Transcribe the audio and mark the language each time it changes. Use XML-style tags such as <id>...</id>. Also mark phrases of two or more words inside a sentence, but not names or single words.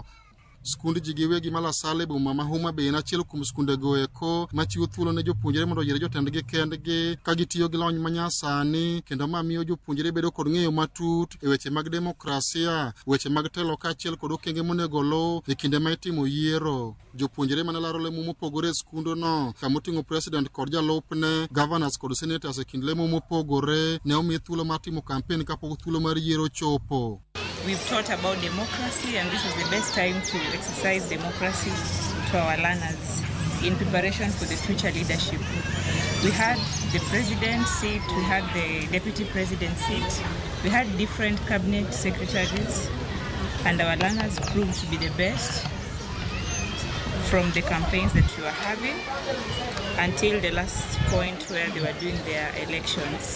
<luo>Skund ji giwegi malasale boma ma Homa Bay na achiel kuom skunde go eko machiwo thuolo ne jopuonjre mondo yier jotendgi kendgi ka gitiyo gi lony manyasani kendo ma miyo jopuonjre bedo kod ng'eyo matut e weche mag demokrasia, weche mag telo ka achiel kod okenge monego luw e kinde ma itimo yiero. Jopuonjre mane laro lemo mopogore e skundono kamoting'o president kod jalupne, governors kod senators e kind lemo mopogore ne omi thuolo mar timo kampen kapok thuolo mar yiero chopo.</luo> <en>We've taught about democracy, and this is the best time to exercise democracy to our learners in preparation for the future leadership. We had the president's seat, we had the deputy president's seat, we had different cabinet secretaries, and our learners proved to be the best from the campaigns that we were having until the last point where they were doing their elections.</en>